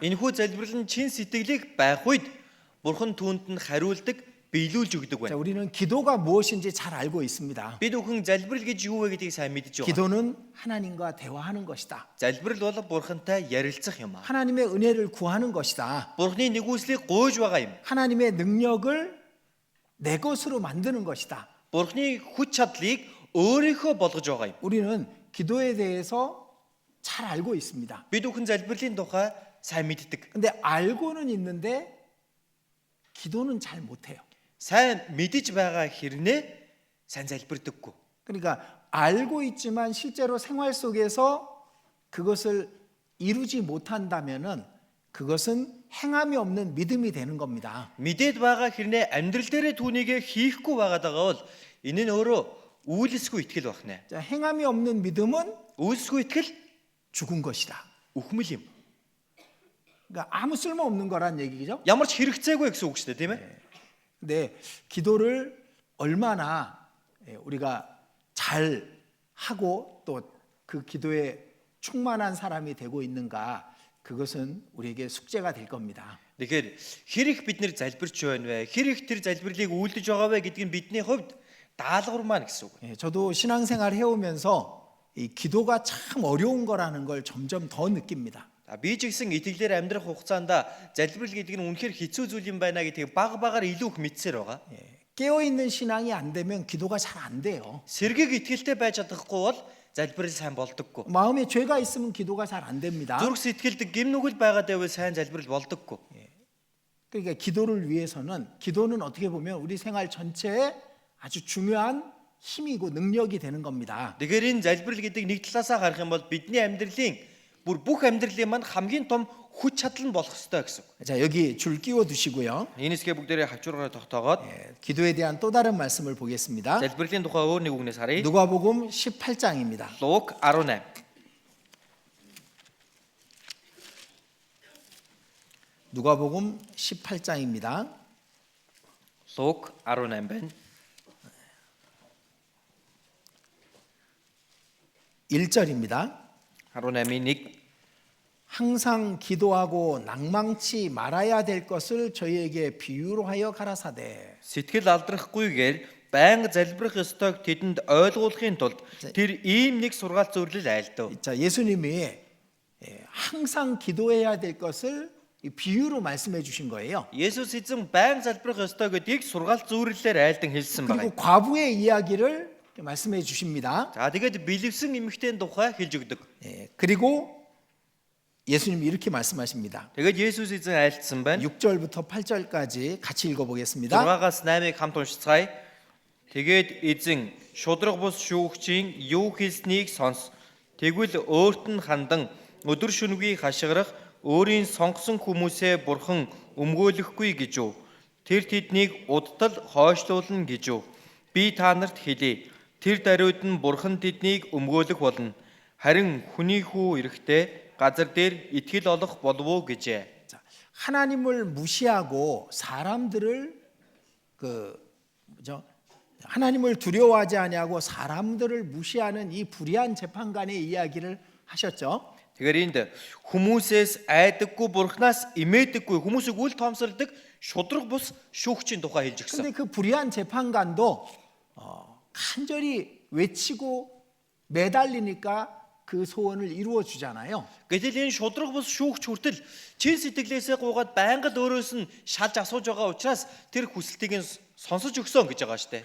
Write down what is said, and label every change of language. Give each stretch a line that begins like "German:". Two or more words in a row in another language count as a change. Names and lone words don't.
Mongolian: Энэхүү залбирал нь чин сэтгэлийг байх үед Бурхан түүнд нь хариулдаг, биелүүлж өгдөг
Korean: 자,
Mongolian: байна.
Korean: 우리는 기도가 무엇인지 잘 알고 있습니다.
Mongolian: Бид бүхэн залбирал гэж юу вэ гэдгийг сайн мэдж байгаа.
Korean: 기도는 하나님과 대화하는 것이다.
Mongolian: Залбирал бол Бурхантай ярилцах юм аа.
Korean: 하나님의 은혜를 구하는 것이다.
Mongolian: Бурхны нэгүслийг гуйж байгаа юм.
Korean: 하나님의 능력을 내 것으로 만드는 것이다.
Mongolian: Бурхны хүч чадлыг өөрийнхөө болгож байгаа юм.
Korean: 우리는 기도에 대해서 잘 알고 있습니다.
Mongolian: Бид бүхэн залбирлын тухай сайн мэддэг.
Korean: 근데 알고는 있는데 기도는 잘 못해요.
Mongolian: Сайн мэдж байгаа хэрнээ сайн залбирдаггүй.
Korean: 그러니까 알고 있지만 실제로 생활 속에서 그것을 이루지 못한다면은 그것은 행함이 없는 믿음이 되는 겁니다.
Mongolian: Мэдээд байгаа хэрнээ амьдрал дээрээ түүнийг хийхгүй байгаад байгаа бол энэ нь өөрөө үйлсгүй итгэл байна.
Korean: 자, 행함이 없는 믿음은
Mongolian: Үйлсгүй итгэл
Korean: 죽은 것이다.
Mongolian: үхмэл юм.
Korean: 그러니까 아무 쓸모 없는 거란 얘기죠.
Mongolian: Ямар ч хэрэгцээгүй гэсэн үг шүү дээ, тийм ээ?
Korean: 근데 기도를 얼마나 우리가 잘 하고 또 그 기도에 충만한 사람이 되고 있는가, 그것은 우리에게 숙제가 될 겁니다.
Mongolian: Тэгэхээр хэр их бид нэр залбирч байна вэ? Хэр их тэр залбирлыг үйлдэж байгаа вэ гэдг нь бидний хувьд даалгавар маань гэсэн үг.
Korean: 저도 신앙생활 해오면서 이 기도가 참 어려운 거라는 걸 점점 더 느낍니다.
Mongolian: Би ч гэсэн итгэлээр амьдрах хугацаанд залбирал гэдэг нь үнэхээр хэцүү зүйл юм байна гэдгийг баг багаар илүү их мэдсээр байгаа.
Korean: 깨어 있는 신앙이 안 되면 기도가 잘 안 돼요.
Mongolian: Сэргийг итгэлтэй байж чадахгүй бол залбирал сайн болдоггүй.
Korean: 마음에 죄가 있으면 기도가 잘 안 됩니다.
Mongolian: Зүрх сэтгэлд гим нүгэл байгаад байвал сайн залбирал болдоггүй.
Korean: 그러니까 기도를 위해서는, 기도는 어떻게 보면 우리 생활 전체에 아주 중요한 힘이고 능력이 되는 겁니다.
Mongolian: Тэгэхээр энэ залбирал гэдэг нэг талаасаа харах юм бол бидний амьдралын бүр бүх амьдралын маань хамгийн том хүч чадал нь болох ёстой гэсэн үг.
Korean: 자, 여기 줄 끼워 두시고요.
Mongolian: Энэ хэсгээ бүгдээрээ хавчуураараа тогтоогоод
Korean: 기도에 대한 또 다른 말씀을 보겠습니다.
Mongolian: залбирлын тухай өөр нэг үгнээс харъя.
Korean: 누가복음 18장입니다.
Mongolian: Лук 18.
Korean: 누가복음 18장입니다.
Mongolian: Лук 18 байна.
Korean: 1절입니다.
Mongolian: 18-ийн 1.
Korean: 항상 기도하고 낭망치 말아야 될 것을 저희에게 비유로 하여 가라사대.
Mongolian: Сэтгэл алдрахгүйгээр байнга залбирах ёстойг тэдэнд ойлгуулахын тулд тэр ийм нэг сургаал зөвлөл айлдав.
Korean: 자, 예수님이 항상 기도해야 될 것을 이 비유로 말씀해 주신 거예요.
Mongolian: Есүс эзэн байнга залбирах ёстой гэдгийг сургаал зөвлөлөөр айлдан хэлсэн байна.
Korean: 그리고 과부의 이야기를 말씀해 주십니다.
Mongolian: За тэгээд билевсэн эмэгтэйн тухай хэлж өгдөг.
Korean: 그리고 예수님이 이렇게 말씀하십니다.
Mongolian: Тэгээд Есүс эзэн айлтсан байна.
Korean: 6절부터 8절까지 같이 읽어보겠습니다.
Mongolian: 6-аас 8-ыг хамт уншицгаая. Тэгээд эзэн шудраг бус шүүгчийн юу хэлснийг сонс. Тэгвэл өөрт нь хандан өдөр шөнөгүй хашгирах өөрийн сонгосон хүмүүсээ бурхан өмгөөлөхгүй гэж юу. Тэр тэднийг удтал хойшлуулна гэж юу. Би та нарт хэлье. Тэр даруйд нь бурхан тэднийг өмгөөлөх болно. Харин хүний хүү ирэхдээ газар дээр итгэл олох болов уу гэжээ.
Korean: 자, 하나님을 무시하고 사람들을 하나님을 두려워하지 아니하고 사람들을 무시하는 이 불의한 재판관의 이야기를 하셨죠.
Mongolian: Тэгэхээр энд хүмүүсээс айдаггүй бурхнаас имээдэггүй хүмүүсийг үл тоомсолдог шудраг бус шүүгчийн тухай хэлж
Korean: 근데
Mongolian: өгсөн.
Korean: 그 불의한 재판관도 간절히 외치고 매달리니까 그 소원을 이루어 주잖아요.
Mongolian: Гэтэл энэ шудраг бус шүүгч хүртэл чин сэтгэлээсээ гуугаад байнга л өөрөөс нь шалж асууж байгаа учраас тэр хүсэлтийг нь сонсож өгсөн гэж байгаа шүү дээ.